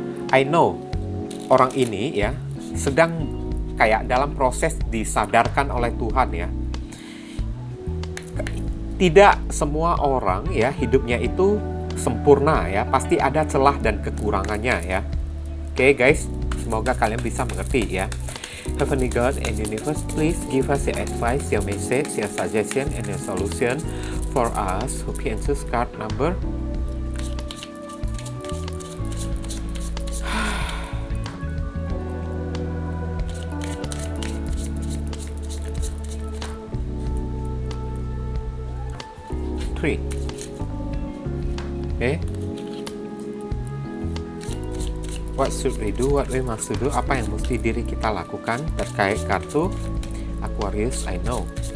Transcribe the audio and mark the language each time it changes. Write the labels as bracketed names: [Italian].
[English] I know [Indonesian] orang ini ya sedang kayak dalam proses disadarkan oleh Tuhan ya. Tidak semua orang ya hidupnya itu sempurna ya, pasti ada celah dan kekurangannya ya. Oke guys, semoga kalian bisa mengerti ya. [English] Heavenly God and Universe, please give us your advice, your message, your suggestion, and your solution for us who can choose card number. Okay. What should we do? What we must do? [Indonesian] Apa yang mesti diri kita lakukan terkait kartu Aquarius [English] I know.